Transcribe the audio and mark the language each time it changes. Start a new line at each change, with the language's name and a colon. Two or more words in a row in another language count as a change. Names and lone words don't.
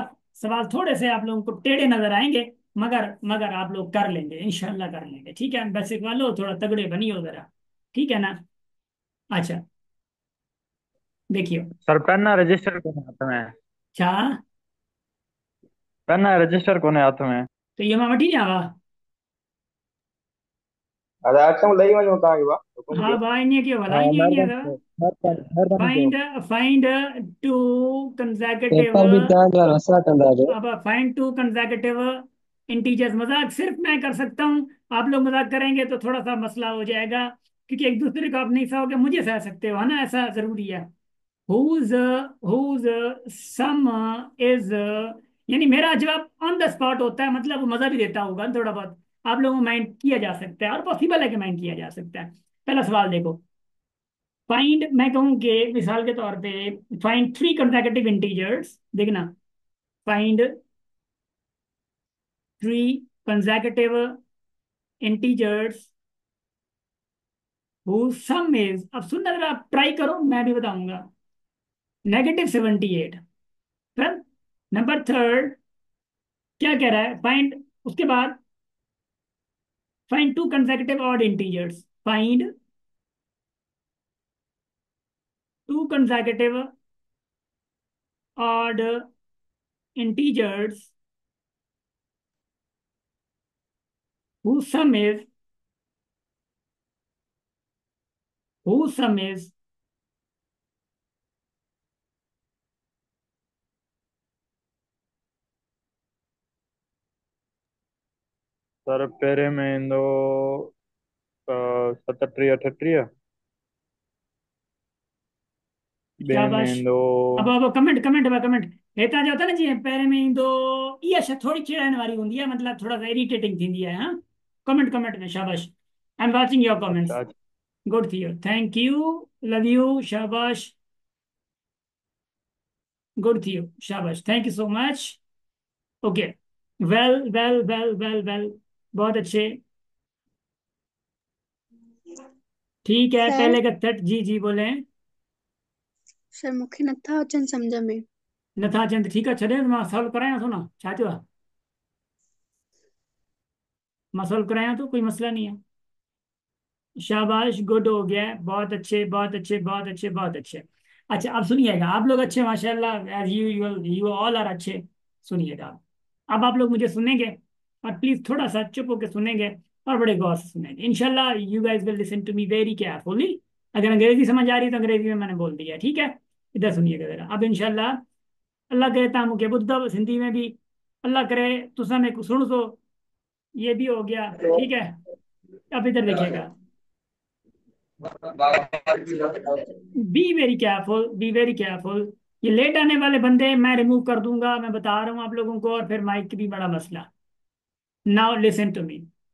Hindi: सवाल थोड़े से आप लोगों को टेढ़े नजर आएंगे, मगर मगर आप लोग कर लेंगे, इंशाल्लाह कर लेंगे, ठीक है?
Sindhi: बस एक वालो थोड़ा तगड़े बनियो जरा,
Hindi: ठीक है ना?
Sindhi: अच्छा, देखियो। सर
English: pen register
Sindhi: कोने हाथ में? अच्छा,
English: pen register
Sindhi: कोने हाथ में? तो ये मां वठी जावा। अरे अचूं ॾेई वञूं तव्हांखे भाउ हुकुम हाँ कयो। भाई, ईअं कयो भला, हाँ ईअं ईअं महिरबानी अथव। कयो, महिरबानी कयो।
English: find find two consecutive.
Sindhi: पेपर भी तव्हां जा मसला कंदा जो।
Hindi: अब
English: find two consecutive integers.
Hindi: मजाक सिर्फ मैं कर सकता हूँ, आप लोग मजाक करेंगे तो थोड़ा सा मसला हो जाएगा, क्योंकि एक दूसरे को आप नहीं सहोगे, मुझे सह सकते हो, है ना, ऐसा जरूरी है।
English: whose whose sum is,
Hindi: यानी मेरा जवाब
English: on the spot
Hindi: होता है, मतलब वो मजा भी देता होगा थोड़ा बहुत, आप लोगों को माइंड किया जा सकता है, और पॉसिबल है कि माइंड किया जा सकता है। पहला सवाल देखो। फाइंड, मैं कहूँ कि मिसाल के तौर पे,
English: find three consecutive integers,
Hindi: देखना।
English: find three consecutive integers whose sum is,
Hindi: अब सुनना जरा, आप ट्राई करो, मैं भी बताऊंगा। -78। फिर
English: number third
Hindi: क्या कह रहा है, फाइंड, उसके बाद
English: find two consecutive odd integers. find two consecutive odd integers whose sum is, whose sum is
Sindhi: सर पहिरें में ईंदो 37 38। ॿिए में शाबाश। ईंदो
Hindi: अब
English: comment comment comment
Hindi: हेता जो होता है ना,
Sindhi: जी पहिरें में ईंदो, इहा थोड़ी चिड़ाइण वारी हूंदी है, मतलब थोड़ा सा इरिटेटिंग थींदी है, हाँ।
English: comment comment
Hindi: में, शाबाश।
English: I am watching your comments.
Hindi: अच्छा अच्छा।
English: गुड थी, thank you, love you, शाबाश।
Hindi: गुड थी, शाबाश,
English: thank you so much. okay, well well well well well,
Hindi: बहुत अच्छे। ठीक है, सर पहले का थर्ट, जी जी बोले।
Sindhi: सर मूंखे नथा अचनि सम्झ में। नथा अचनि, ठीकु आहे, छॾे मां सॉल्व करायां थो न, छा थियो आहे, मां सॉल्व करायां तो,
Hindi: कोई मसला नहीं है। शाबाश, गुड हो गया है, बहुत अच्छे बहुत अच्छे बहुत अच्छे बहुत अच्छे। अच्छा, अब सुनिएगा, आप लोग अच्छे माशाल्लाह,
English: as usual you all are
Hindi: अच्छे। सुनिएगा अब आप लोग मुझे सुनेंगे, और प्लीज थोड़ा सा चुप होकर सुनेंगे, और बड़े गौर से सुनेंगे, इंशाल्लाह
English: you guys will listen to me very carefully.
Hindi: अगर अंग्रेजी समझ आ रही है तो अंग्रेजी में मैंने बोल दिया, ठीक है। इधर सुनिएगा जरा, अब इंशाल्लाह,
Sindhi: अल्लाह करे तव्हां मूंखे ॿुधंदव सिंधी में भी, अल्लाह करे
Punjabi: तुसां में सुण सो,
Hindi: ये भी हो गया, ठीक है। अब इधर देखिएगा,
English: be very careful, be very careful.
Hindi: ये लेट आने वाले बंदे मैं रिमूव कर दूंगा, मैं बता रहा हूँ आप लोगों को, और फिर माइक की भी बड़ा मसला।
English: now listen to me.